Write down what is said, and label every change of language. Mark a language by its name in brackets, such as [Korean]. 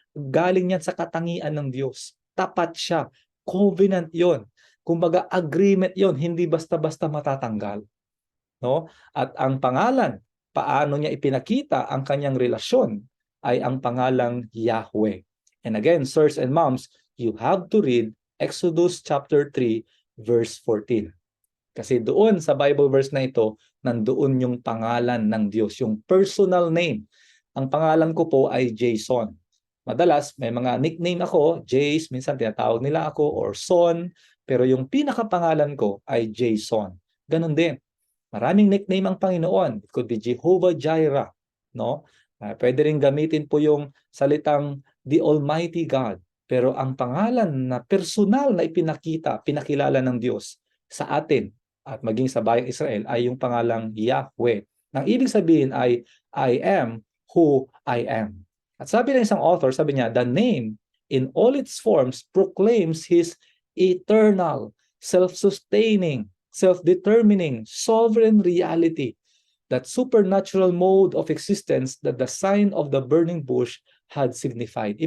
[Filipino] Galing yan sa katangian ng Diyos. Tapat siya. Covenant 'yon. Kumbaga agreement 'yon, hindi basta-basta matatanggal. No? At ang pangalan, paano niya ipinakita ang kanyang relasyon ay ang pangalang Yahweh. [English] And again, sirs and moms, you have to read Exodus chapter 3 verse 14. [Filipino] Kasi doon sa Bible verse na ito, nandoon yung pangalan ng Diyos, yung personal name. Ang pangalan ko po ay Jason. Madalas, may mga nickname ako, Jace, minsan tinatawag nila ako, or Son, pero yung pinakapangalan ko ay Jason. Ganon din. Maraming nickname ang Panginoon. [English] It could be Jehovah Jireh. [Filipino] No? Pwede rin gamitin po yung salitang the Almighty God. Pero ang pangalan na personal na pinakilala ng Diyos sa atin, at maging sa bayang Israel ay yung pangalang Yahweh. Nang ibig sabihin ay [English] I am who I am. [Filipino] At sabi ng isang author, sabi niya, [English] the name in all its forms proclaims His eternal, self-sustaining, self-determining, sovereign reality, that supernatural mode of existence that the sign of the burning bush had signified.